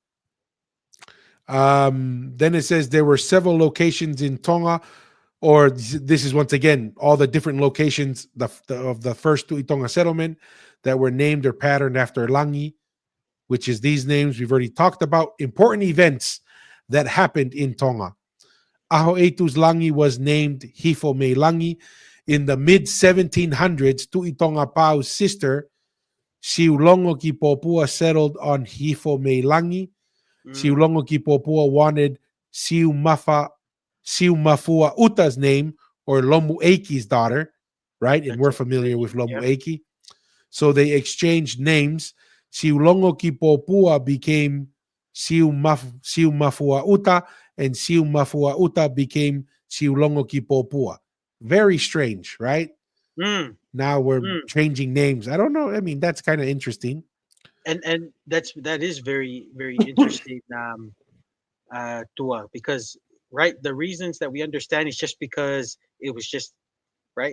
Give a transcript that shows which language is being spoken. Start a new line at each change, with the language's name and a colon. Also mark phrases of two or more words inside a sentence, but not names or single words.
English: Then it says there were several locations in Tonga, or this is once again all the different locations of the first Tuitonga settlement that were named or patterned after Langi, which is these names we've already talked about. Important events that happened in Tonga. Aho Etu's Langi was named Hifo Me Langi. In the mid 1700s, Tuitonga Pau's sister, Siulongo ki Popua, settled on Hifo Me Langi. Mm, Siulongo ki Popua wanted Siu Mafua Uta's name, or Lomu Eiki's daughter, right? And that's we're it. familiar with Lomu Yep. Eiki. So they exchanged names. Siulongo ki Popua became Siu Mafua Uta, and Siu Mafua Uta became Siulongo ki Popua. Very strange, right? Mm, Now we're mm. changing names. I don't know. I mean, that's kind of interesting. And that is very very interesting, Tua, because right, the reasons that we understand is just because it was just right.